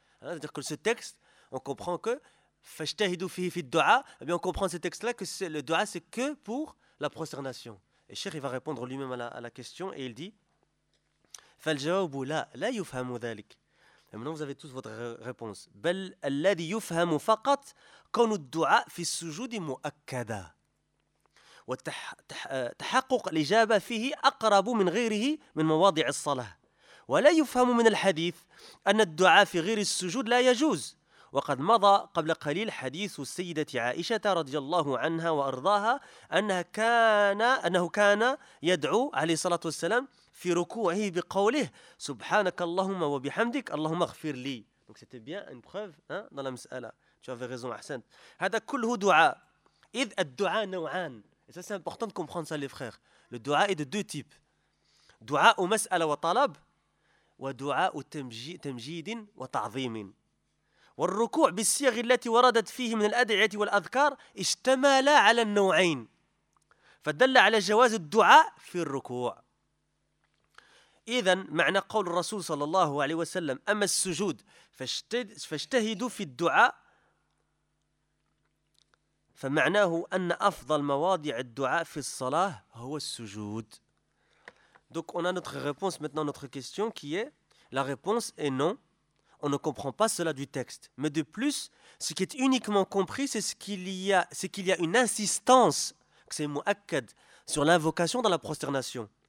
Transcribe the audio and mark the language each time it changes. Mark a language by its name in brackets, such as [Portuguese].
[French] C'est-à-dire que ce texte, on comprend que [Arabic] فَجْتَهِدُوا فِيهِ فِي الدُّعَى [French] Eh bien, on comprend ce texte-là que c'est, le dua, c'est que pour la prosternation. Et Cheikh, il va répondre lui-même à la question et il dit [Arabic] فَالْجَوَابُ لَا لَا يُفْهَمُ ذَلِكَ [French] Et maintenant, vous avez tous votre réponse. [Arabic] بَلْ أَلَّذِي يُفْهَمُ فَقَطْ كَوْنُ الدُّعَى فِي السُّجُودِ مُؤَكَّدَى وَتَحَقُّقْ لِجَابَ فِيهِ أَقْرَبُ مِنْ غَيْرِهِ مِنْ مَوَاضِعِ الصَّلَاةِ وَلَا يُفْهَمُ مِنَ الْحَدِيثِ أَنَّ الدُّعَى فِي غَيْرِ السُّجُودِ لَا يَجُوزُ وقد مضى قبل قليل حديث السيدة عائشة رضي الله عنها وأرضاها أنه كان يدعو عليه الصلاة والسلام في ركوعه بقوله سبحانك اللهم وبحمدك اللهم اغفر لي. [French] Donc c'était bien une preuve hein, dans la mesela. Tu avais raison, Hassan. [Arabic] هذا كله دعاء. إذ الدعاء نوعان. [French] Et ça, c'est important de comprendre ça, les frères. Le دعاء est de deux types. [Arabic] دعاء مسألة وطلب ودعاء تمجيد وتعظيم. والركوع بالصيغ التي وردت فيه من الأدعية والأذكار اشتمل على النوعين فدل على جواز الدعاء في الركوع إذن معنى قول الرسول صلى الله عليه وسلم أما السجود فاجتهدوا في الدعاء فمعناه أن أفضل مواضع الدعاء في الصلاة هو السجود. [French] Donc on a notre réponse maintenant, notre question qui est la réponse est non. On ne comprend pas cela du texte. Mais de plus, ce qui est uniquement compris, c'est qu'il y a une insistance, que c'est mu'akkad, sur l'invocation dans la prosternation.